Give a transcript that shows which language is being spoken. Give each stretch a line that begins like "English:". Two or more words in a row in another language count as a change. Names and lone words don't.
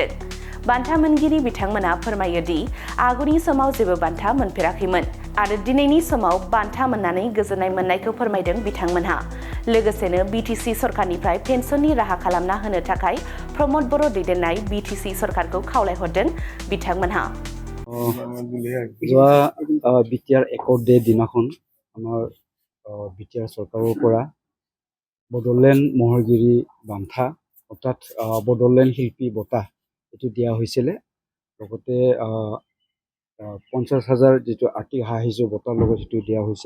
Bodo: बान्था मोनगिरि बिथांमोना फोरमायो दि आगुनि समाव जेबो बान्था मोनफेराखैमोन आरो दिनैनि समाव बान्था मोननानै गोजोननाय मोननायखौ फोरमायदों बिथांमोनहा। लोगोसेनो BTC सरकारनिफ्राय पेन्सननि राहा खालामना होनो थाखाय प्रमद बर' दैदेननाय BTC सरकारखौ खावलायहरदों बिथांमोनहा।
Assamese: BTR
English: accord day
Assamese: दिनाখন আমাৰ BTR চৰকাৰৰ পৰা বডলেণ্ড
Bodo: महरगिरि बान्था
Assamese: অৰ্থাৎ বডলেণ্ড শিল্পী বঁটা এটো দিয়া হৈছিল। লগতে 50,000 যেটো আৰ্থিক সাহায্য বঁটাৰ লগত এটো দিয়া হৈছিল।